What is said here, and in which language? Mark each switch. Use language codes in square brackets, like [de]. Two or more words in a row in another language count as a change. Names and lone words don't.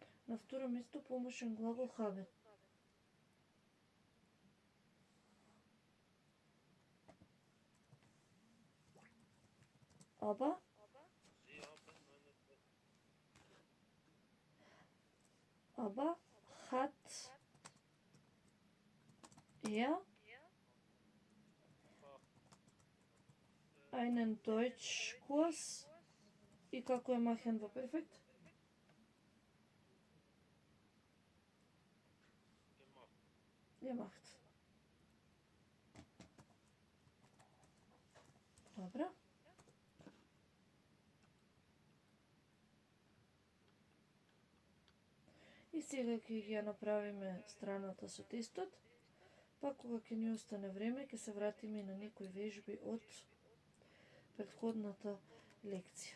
[mk] На второ место помошен глагол [de] haben. Aber Sie haben eine aber hat er einen Deutschkurs [mk] и како е махен во перфект? [de] gemacht. Gemacht. [mk] Добро. И сега ќе ги ја направиме страната со тестот, па кога ќе ни остане време ќе се вратиме и на некои вежби од претходната лекција.